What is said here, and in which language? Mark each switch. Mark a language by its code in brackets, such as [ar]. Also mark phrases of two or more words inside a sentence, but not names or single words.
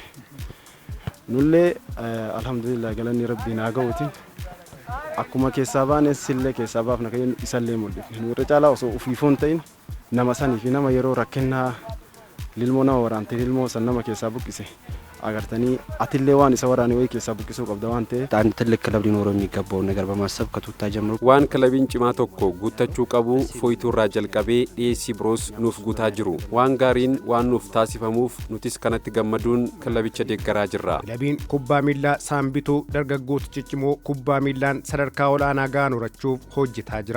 [om] Nullee alhamdulillah galanni rabbiin haa ga'uutiin akkuma keessaa baane sillee keessaa baafna kan isallee mul'ifne nu irra caalaa osoo ufiifoon ta'in nama sanii fi nama yeroo rakkinnaa lilmoo nama waraante lilmoo san nama keessaa buqqise agartanii atillee waan isa waraane wayii keessaa buqqisuu qabda waan ta'eef [am] አንድ ትልቅ ክለብ ሊኖረው የሚገባውን ነገር በማሰብ ከቱታ ጀምሮ [om] waan kilabiin cimaa tokko guuttachuu qabu foyituurraa jalqabee dhiyeessii biroos nuuf guutaa jiru waan gaariin waan nuuf taasifamuuf nutis kanatti gammaduun kilabicha deeggaraa jirra. Kilabiin kubbaa miilaa Saambituu dargaggoota ciccimoo kubbaa miilaan sadarkaa olaanaa ga'an horachuuf hojjetaa jira.